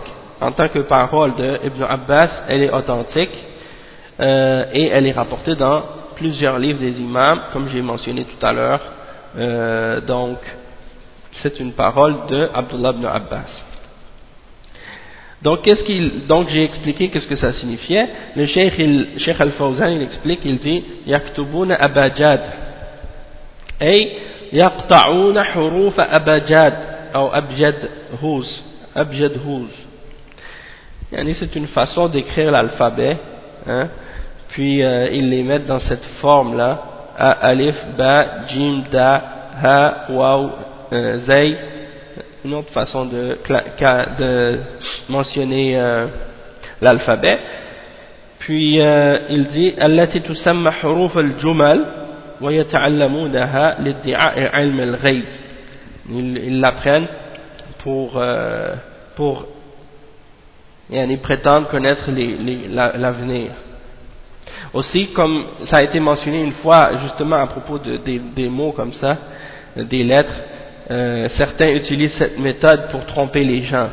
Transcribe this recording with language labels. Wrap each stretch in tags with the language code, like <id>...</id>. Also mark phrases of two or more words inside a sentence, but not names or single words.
<fr>En tant que parole de Ibn Abbas, elle est authentique, et elle est rapportée dans plusieurs livres des imams, comme j'ai mentionné tout à l'heure. Donc c'est une parole de Abdullah ibn Abbas. Donc j'ai expliqué qu'est-ce que ça signifiait. Le Cheikh Al-Fawzan il explique, il dit</fr> <ar>يكتبون أبجد أي يقطعون حروف أبجد</ar> <fr>ou</fr> <ar>أبجد هوز.</ar> <fr>C'est une façon d'écrire l'alphabet, hein? Puis ils les mettent dans cette forme là,</fr> <ar>ألف، باء، جيم، دا، هاء، واو, zay.</ar> <fr>Une autre façon de mentionner l'alphabet. Puis il dit</fr> <ar>التي تسمى حروف الجمل ويتعلمونها لادعاء علم الغيب.</ar> <fr>Ils l'apprennent pour prétendre connaître l'avenir. Aussi, comme ça a été mentionné une fois justement à propos des mots comme ça, des lettres, certains utilisent cette méthode pour tromper les gens.</fr>